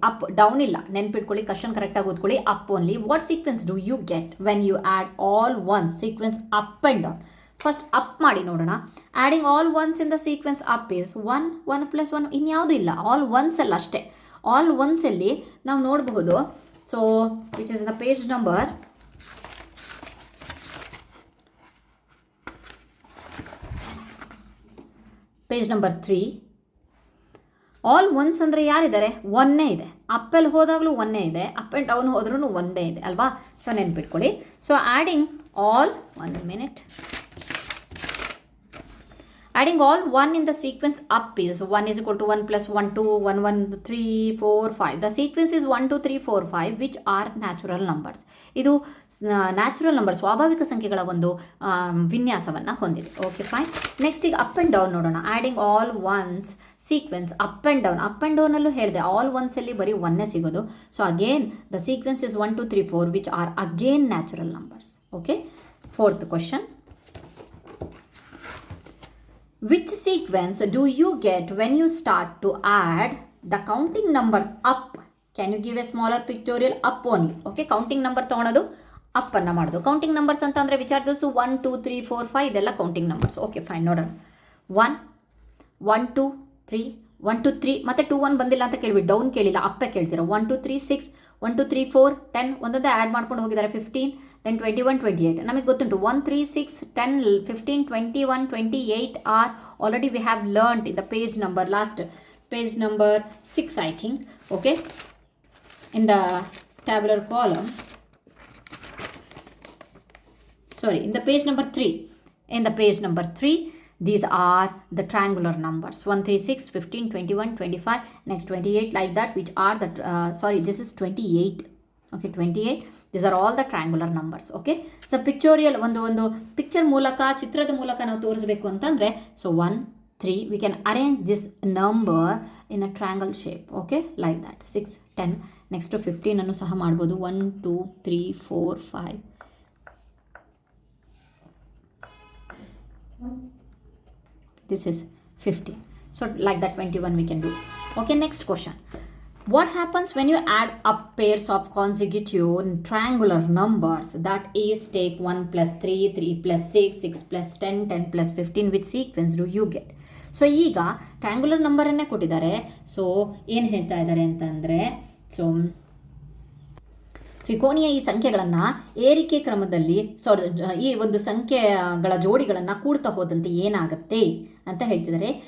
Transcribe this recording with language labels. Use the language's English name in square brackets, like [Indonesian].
[Kannada] Up down ಇಲ್ಲ, ನೆನ್ಪಿಟ್ಕೊಳ್ಳಿ, question ಕರೆಕ್ಟಾಗಿ ಓದ್ಕೊಳ್ಳಿ. [English] Up only. What sequence do you get when you add all one sequence up and down. [Kannada] First up ಮಾಡಿ ನೋಡೋಣ. [English] adding all ones in the sequence up is 1 [Kannada] 1 + 1, ಇನ್ಯಾವುದೂ ಇಲ್ಲ, all once ಅಲ್ಲ ಅಷ್ಟೇ. All ಒನ್ಸಲ್ಲಿ ನಾವು ನೋಡಬಹುದು. [English] So which is the page number 3. [Kannada] All once ಅಂದರೆ ಯಾರಿದ್ದಾರೆ, ಒನ್ನೇ ಇದೆ. ಅಪ್ಪಲ್ಲಿ ಹೋದಾಗಲೂ ಒನ್ನೇ ಇದೆ, ಅಪ್ ಆ್ಯಂಡ್ ಡೌನ್ ಹೋದ್ರೂ ಒಂದೇ ಇದೆ ಅಲ್ವಾ. ಸೊ ನೆನ್ಪಿಟ್ಕೊಳ್ಳಿ. [English] So adding all, 1 minute, adding all 1 in the sequence up is 1 is equal to 1 plus 1 2 1 1 3 4 5. The sequence is 1 2 3 4 5 which are natural numbers. [Kannada] ಇದು ನ್ಯಾಚುರಲ್ ನಂಬರ್, ಸ್ವಾಭಾವಿಕ ಸಂಖ್ಯೆಗಳ ಒಂದು ವಿನ್ಯಾಸವನ್ನು ಹೊಂದಿದೆ. Okay fine. ನೆಕ್ಸ್ಟ್ ಈಗ ಅಪ್ ಆ್ಯಂಡ್ ಡೌನ್ ನೋಡೋಣ. Adding all once sequence up and down. Up and ಡೌನಲ್ಲೂ ಹೇಳಿದೆ, all ಒನ್ಸಲ್ಲಿ ಬರೀ ಒನ್ನೇ ಸಿಗೋದು. [English] So again the sequence is 1 2 3 4 which are again natural numbers. Okay, fourth question, which sequence do you get when you start to add the counting number up? Can you give a smaller pictorial? Up only. [Kannada] Okay, counting number ತೊಗೊಳೋದು up ಅನ್ನು ಮಾಡೋದು. Counting numbers ಅಂತ ಅಂದರೆ ವಿಚಾರದಸು 1 2 3 4 5 ಇದೆಲ್ಲ counting numbers. Okay fine, ನೋಡೋಣ. 1 1 2 3 1 2 3 ಮತ್ತೆ 2 1 ಬಂದಿಲ್ಲ ಅಂತ ಕೇಳಿಬಿಟ್ಟು ಡೌನ್ ಕೇಳಿಲ್ಲ, ಅಪ್ಪೇ ಕೇಳ್ತೀರಾ. 1 2 3 6 1 2 3 4 10 ಒಂದೊಂದೇ ಆ್ಯಡ್ ಮಾಡ್ಕೊಂಡು ಹೋಗಿದ್ದಾರೆ. 15 ದೆನ್ 21 28. ನಮಗೆ ಗೊತ್ತುಂಟು 1 3 6 10 15 21 28 [English] Are already we have learned in the page number, last page number 6 I think. Okay, in the tabular column, sorry, in the page number 3. In the page number 3, these are the triangular numbers 1 3 6 15 21 25, next 28, like that, which are the this is 28. Okay, 28. These are all the triangular numbers. Okay, so pictorial [Kannada] ಒಂದು picture ಮೂಲಕ, ಚಿತ್ರದ ಮೂಲಕ ನಾವು ತೋರಿಸಬೇಕು ಅಂತಂದರೆ, [English] so 1 3 we can arrange this number in a triangle shape. Okay, like that. [Kannada] 6 10, next 15 ಅನ್ನು ಸಹ ಮಾಡ್ಬೋದು. 1 2 3 4 5. [English] This is 15. So like that 21 we can do. Okay, next question. What happens when you add up pairs of consecutive triangular numbers? That is, take 1 plus 3 3 plus 6 6 plus 10 10 plus 15. Which sequence do you get? [Kannada] So ಈಗ triangular ನಂಬರನ್ನೇ ಕೊಟ್ಟಿದ್ದಾರೆ. So ಏನು ಹೇಳ್ತಾ ಇದ್ದಾರೆ ಅಂತಂದರೆ, so ತ್ರಿಕೋನೀಯ ಈ ಸಂಖ್ಯೆಗಳನ್ನು ಏರಿಕೆ ಕ್ರಮದಲ್ಲಿ ಈ ಒಂದು ಸಂಖ್ಯೆಗಳ ಜೋಡಿಗಳನ್ನು ಕೂಡ್ತಾ ಹೋದಂತೆ ಏನಾಗುತ್ತೆ ಅಂತ ಹೇಳ್ತಿದ್ದಾರೆ.